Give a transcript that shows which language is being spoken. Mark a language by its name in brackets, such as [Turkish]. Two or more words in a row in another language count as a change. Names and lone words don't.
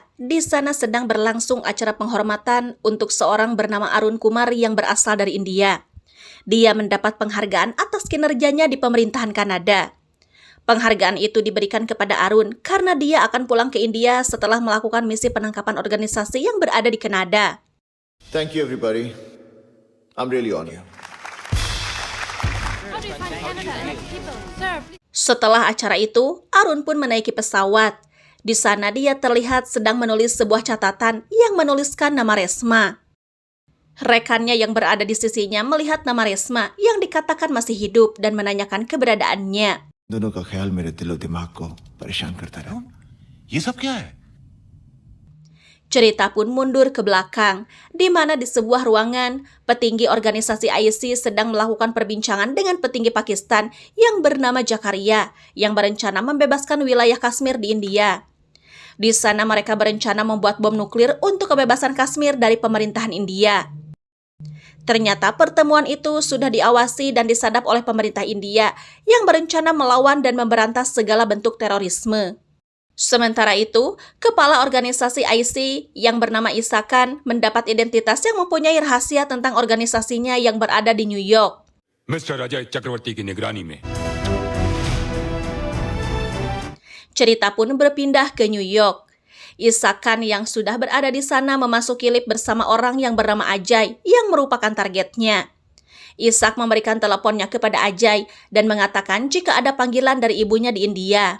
[Indonesian] Di sana sedang berlangsung acara penghormatan untuk seorang bernama Arun Kumar yang berasal dari India. Dia mendapat penghargaan atas kinerjanya di pemerintahan Kanada. Penghargaan itu diberikan kepada Arun karena dia akan pulang ke India setelah melakukan misi penangkapan organisasi yang berada di Kanada. [English] Thank you everybody. I'm really honored. [Indonesian] Setelah acara itu, Arun pun menaiki pesawat. Di sana dia terlihat sedang menulis sebuah catatan yang menuliskan nama Resma. Rekannya yang berada di sisinya melihat nama Resma yang dikatakan masih hidup dan menanyakan keberadaannya. [Hindi] दोनों का ख्याल मेरे दिलो दिमाग को परेशान करता रहा. ये सब क्या है? [Indonesian] Cerita pun mundur ke belakang, di mana di sebuah ruangan, petinggi organisasi IC sedang melakukan perbincangan dengan petinggi Pakistan yang bernama Jakaria, yang berencana membebaskan wilayah Kashmir di India. Di sana mereka berencana membuat bom nuklir untuk kebebasan Kashmir dari pemerintahan India. Ternyata pertemuan itu sudah diawasi dan disadap oleh pemerintah India yang berencana melawan dan memberantas segala bentuk terorisme. Sementara itu, kepala organisasi IC yang bernama Isakan mendapat identitas yang mempunyai rahasia tentang organisasinya yang berada di New York. [Hindi] Mr. Ajay Chakravarti की निगरानी में. [Indonesian] Cerita pun berpindah ke New York. Isakan yang sudah berada di sana memasuki lift bersama orang yang bernama Ajay yang merupakan targetnya. Isak memberikan teleponnya kepada Ajay dan mengatakan jika ada panggilan dari ibunya di India.